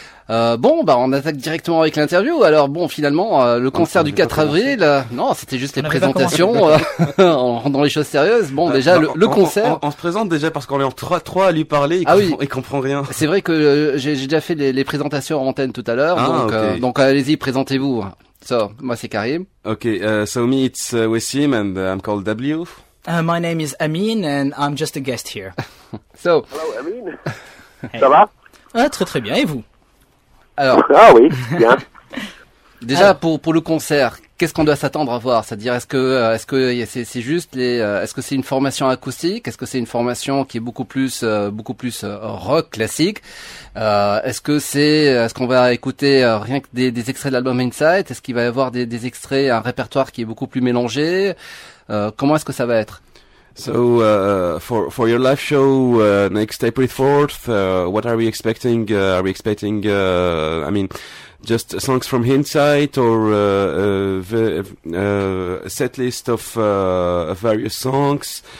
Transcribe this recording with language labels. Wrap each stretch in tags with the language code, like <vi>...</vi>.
<fr>On attaque directement avec l'interview. Alors bon, finalement le concert du 4 avril, non, c'était juste les présentations en rendant les choses sérieuses. Bon, déjà le concert, on se présente déjà parce qu'on est en 3-3 à lui parler et comprend rien. C'est vrai que j'ai déjà fait les présentations en antenne tout à l'heure, donc allez-y, présentez-vous. So, moi c'est Karim.</fr> <en>Okay, so me it's Wassim and I'm called W. My name is Amin and I'm just a guest here. So, hello Amin. Hey.</en> <fr>Ça va? Très très bien, et vous? Alors, ah oui, bien. Déjà, pour le concert, qu'est-ce qu'on doit s'attendre à voir? C'est-à-dire, est-ce que c'est juste est-ce que c'est une formation acoustique? Est-ce que c'est une formation qui est beaucoup plus rock classique? Est-ce qu'on va écouter rien que des extraits de l'album Insight? Est-ce qu'il va y avoir des extraits, un répertoire qui est beaucoup plus mélangé? Comment est-ce que ça va être?</fr> <en>So for your live show next April 4th, what are we expecting? Are we expecting, I mean, just songs from Hindsight or a set list of various songs?</en>